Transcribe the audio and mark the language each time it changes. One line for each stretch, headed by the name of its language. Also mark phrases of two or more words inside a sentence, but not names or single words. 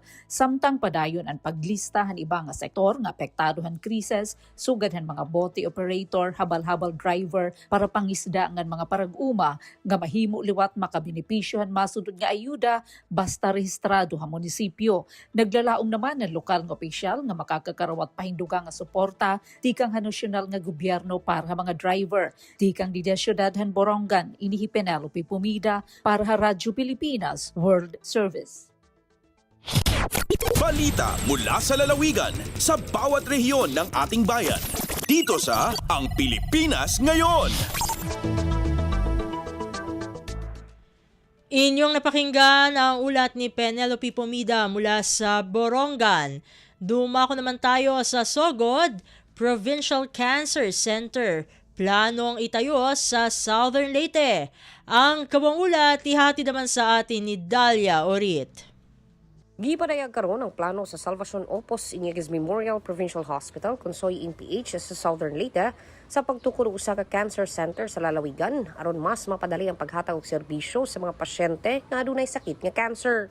Waray: Samtang padayon ang paglista han iba nga sektor nga apektadohan krisis, sugadhan mga bote operator, habal-habal driver para pangisda ngan mga parag-uma nga mahimo liwat makabenepisyohan masudod nga ayuda basta rehistrado ha munisipyo. Naglalaong naman ang lokal nga opisyal nga makakakarawat pahinduga nga suporta tikang ha nasyonal nga gobyerno para ha mga driver. Tikang di syudad han Borongan, inihi Penelope Pomida para ha Radyo Pilipinas World Service.
Filipino: Balita mula sa lalawigan sa bawat rehiyon ng ating bayan. Dito sa Ang Pilipinas Ngayon. Inyong napakinggan ang ulat ni Penelope Pomida mula sa Borongan. Dumako naman tayo sa Sogod, Provincial Cancer Center. Planong itayo sa Southern Leyte. Ang kabang ulat ihati naman sa atin ni Dalia Orit.
Cebuano: Gipadayag karon ang plano sa Salvacion Opus Iñiguez Memorial Provincial Hospital Konsoy PH sa Southern Leyte sa pagtukod usa ka cancer center sa lalawigan aron mas mapadali ang paghatag og serbisyo sa mga pasyente nga adunay sakit nga cancer.